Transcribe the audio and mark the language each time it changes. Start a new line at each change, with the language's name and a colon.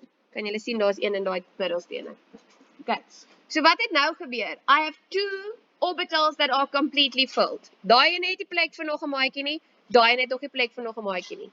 Afrikaans: Kan julle sien daar's een in daai middelstene. Okay, so wat het nou gebeur?
English: I have 2 orbitals that are completely filled.
Afrikaans: Daai een het nie plek vir nog 'n maatjie nie, daai een het ook nie plek vir nog 'n maatjie nie.